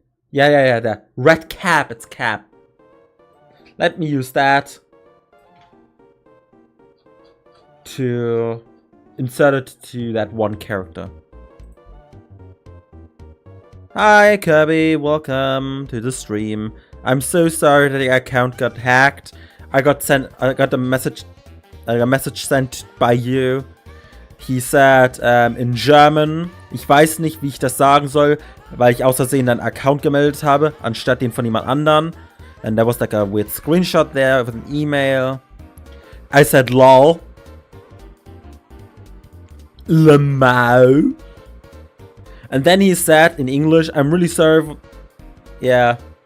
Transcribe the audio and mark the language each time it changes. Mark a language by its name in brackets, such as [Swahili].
[English] Yeah, the red cap, it's cap. Let me use that to insert it to that one character. Hi Kirby, welcome to the stream. I'm so sorry that the account got hacked. I got a message sent by you. He said in German, [German] ich weiß nicht, wie ich das sagen soll, weil ich aus Versehen einen Account gemeldet habe, anstatt den von jemand anderen. [English] And there was like a weird screenshot there with an email. I said lol. Lemau. And then he said in English, I'm really sorry. Yeah.